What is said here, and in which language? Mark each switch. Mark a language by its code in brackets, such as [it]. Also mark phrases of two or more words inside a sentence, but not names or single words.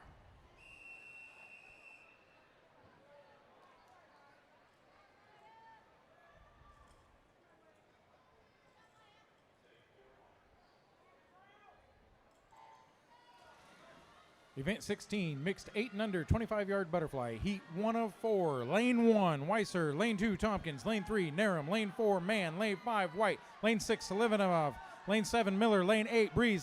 [en] Event 16, mixed 8 and under, 25-yard butterfly, heat 1 of 4. Lane 1, Weiser. Lane 2, Tompkins. Lane 3, Narum. Lane 4, Mann. Lane 5, White. Lane 6, Selivanov. Lane 7, Miller. Lane 8, Breeze.